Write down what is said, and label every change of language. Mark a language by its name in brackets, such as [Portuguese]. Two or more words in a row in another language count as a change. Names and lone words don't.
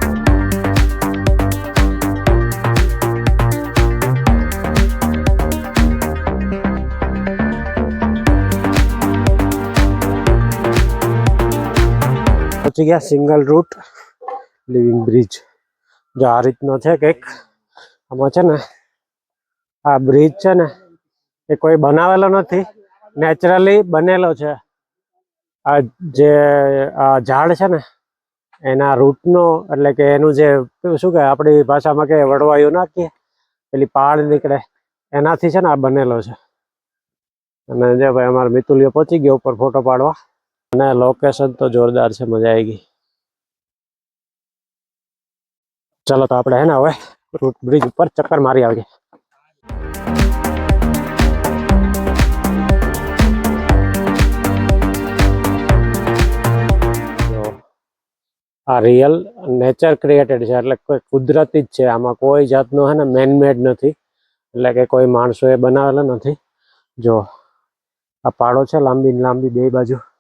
[Gujarati] પહોંચી ગયા [English] single root living bridge [Gujarati] જો આ રીતનો છે કંઈક આમાં છે ને આ બ્રિજ છે ને એ કોઈ બનાવેલો નથી નેચરલી બનેલો છે આ જે ઝાડ છે ને એના રૂટનો એટલે કે એનુ જે શું કહે આપણી ભાષામાં કે વડવાયો નાખીએ પેલી પાડ નીકળે એનાથી છે ને આ બનેલો છે અને જે ભાઈ અમારો મિતુલિયો પહોંચી ગયો ઉપર ફોટો પાડવા અને લોકેશન તો જોરદાર છે મજા આવી ગઈ चलो तो આપણે હે ને હવે [English] root bridge [Gujarati] ઉપર ચક્કર મારી આવીએ આ [English] real nature created [Gujarati] છે એટલે કોઈ કુદરતી જ છે આમાં કોઈ જાતનો હે ને [English] man made [Gujarati] નથી એટલે કે કોઈ માણસોએ બનાવેલો નથી જો આ પાડો છે લાંબી લાંબી બે બાજુ